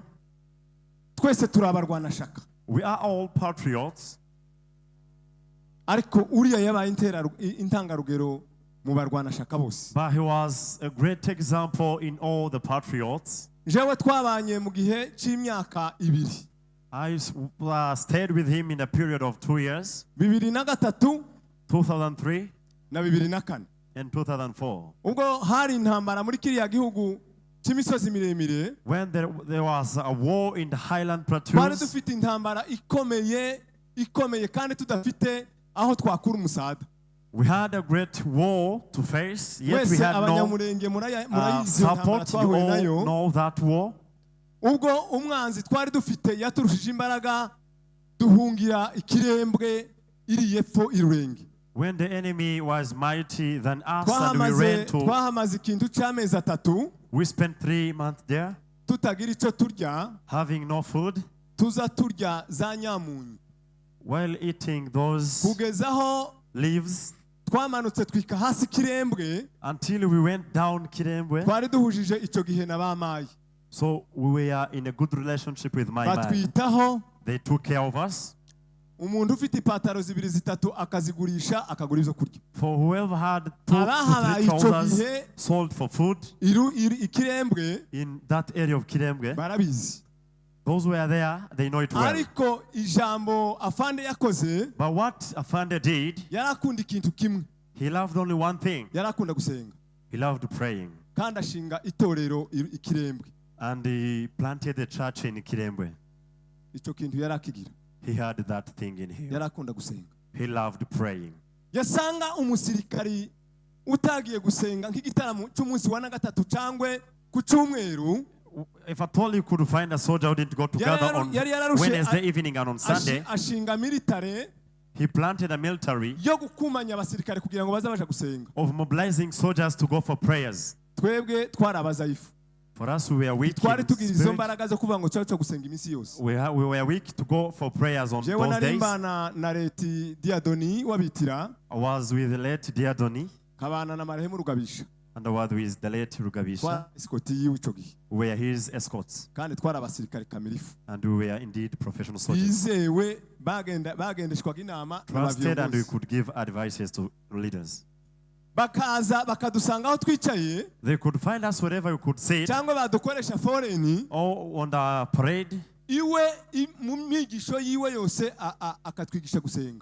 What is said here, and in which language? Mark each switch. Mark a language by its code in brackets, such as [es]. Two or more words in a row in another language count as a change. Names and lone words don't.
[rw] twese turabarwanashaka. [en] We are all patriots. [rw] ariko uriya yabaye intangarugero mu barwanashaka bose. [en] But he was a great example in all the patriots. [rw] jewe twabanye mu gihe cy'imyaka 2. [en] I stayed with him in a period of 2 years. [rw] 2003 [en] 2003 [rw] na 2004 [en] and 2004. [rw] ubwo hari intambara muri kiriya gihugu cy'imisozi miremire. [en] When there was a war in the highland [rw] twari [en] plateaus. [rw] dufite intambara ikomeye kandi tudafite aho twakura umusada. [en] We had a great war to face, yet we had no support. You all know that war. [rw] ubwo umwanzi twari dufite yaturushije imbaraga duhungira ikirembwe iri yepfo irurenge. [en] When the enemy was mighty than us and we ran to, [rw] twahamaze ikintu cy'amezi 3. [en] we spent 3 months there, [rw] tutagira icyo turya, [en] having no food, [rw] tuza turya za nyamunyu. [en] while eating those [rw] kugezaho [en] leaves, [rw] twamanutse twika hasi kirembwe, [en] until we went down Kirembwe. [rw] twari duhujije icyo gihe na bamayi. [en] So we were in a good relationship with my man. [rw] batwitaho. [en] They took care of us. [rw] umuntu ufite ipataro 2-3 akazigurisha akagura ibyo kurya. [en] For whoever had 2 to 3 trousers sold for food [rw] ikirembwe, [en] in that area of Kirembwe. [rw] barabizi. [en] Those who were there, they know it well. [rw] ariko ijambo afande yakoze, [en] But what Afande did, [rw] yarakunda ikintu kimwe. [en] he loved only one thing. [rw] yarakunda gusenga. [en] He loved praying. [rw] kandi ashinga itorero ikirembwe. [en] And he planted a church in Kirembwe. [rw] icyo kintu yarakigira. [en] He had that thing in him. [rw] yarakunda gusenga. [en] He loved praying. [rw] yasanga umusirikari utagiye gusenga nk'igitaramo cy'umunsi wa 3 cyangwe ku cyumweru. [en] If at all you could find a soldier who didn't go together on Wednesday evening and on Sunday, [rw] ashinga military, [en] he planted a military [rw] yo gukumanya abasirikare kugira ngo baza baje gusenga. [en] of mobilizing soldiers to go for prayers. [rw] twebwe twarabazayifu. [en] For us, we were weak. [rw] twari tugira izo mbaraga zo kuvuga ngo cyo gusenga iminsi yose. [en] We were weak to go for prayers on [rw] jewe [en] those days. [rw] narimbana na leti Diadoni wabitira. [en] I was with the late Diadoni. [rw] kabana na marehemu Rugabisha. [en] And I was with the late Rugabisha. We were his escorts. [rw] kandi twari abasirikare kamilifu. [en] And we were indeed professional soldiers. [rw] bizewe bagendeshwaga inama. [en] Trusted, and we could give advices to leaders. [rw] bakaza bakadusanga aho twicaye. [en] They could find us wherever we could sit. [rw] cyangwa badukoresha foreign. [en] Or on the parade. [rw] iwe mu myigisho yiwe yose akatwigisha gusenga.